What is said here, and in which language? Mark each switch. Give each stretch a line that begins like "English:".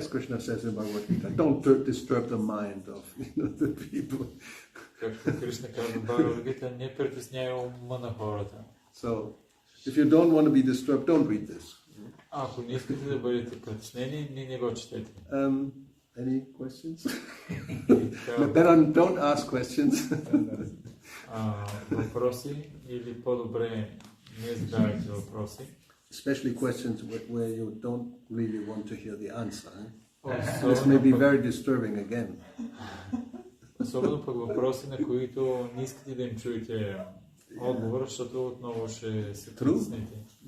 English: As Krishna says in Bhagavad Gita, don't disturb the mind of the people.
Bulgarian: Както Кришна казва в Бхагавад Гита, не притесняй ума на хората.
English: So, if you don't want to be disturbed, don't read this.
Bulgarian: Ако не искате да бъдете притеснени, не го четете.
English: Any questions? Better don't ask questions.
Bulgarian: Въпроси или по-добре не задавайте въпроси.
English: Especially questions where you don't really want to hear the answer. This may be very disturbing again.
Bulgarian: Особено пък въпроси, на които не искате да им чуете отговор, защото отново ще се притеснете.